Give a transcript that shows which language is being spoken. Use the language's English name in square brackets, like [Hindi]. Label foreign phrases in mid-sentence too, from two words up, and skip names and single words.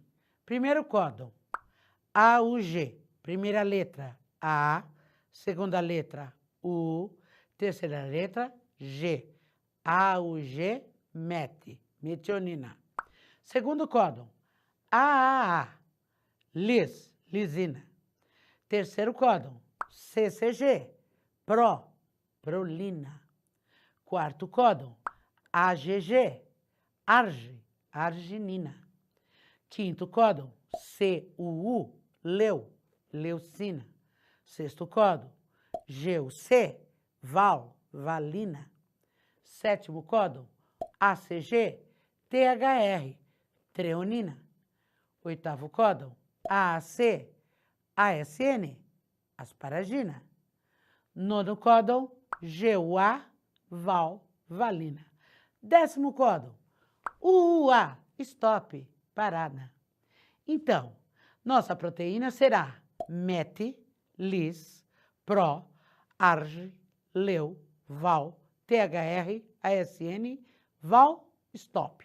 [Portuguese] Primeiro códon, AUG. Primeira letra, A. Segunda letra, U. Terceira letra, G. AUG, MET, metionina. Segundo códon, AAA. Lis, lisina. Terceiro códon, CCG, prolina. Quarto códon, AGG, arginina. Quinto códon, CUU, leucina. Sexto códon, GUC, valina. Sétimo códon, ACG, THR, treonina. Oitavo códon, AAC, ASN, asparagina. Nono códon, GUA, valina. Décimo códon, UA, stop, parada. Então, nossa proteína será MET, LIS, PRO, ARG, LEU, VAL, THR, ASN, stop.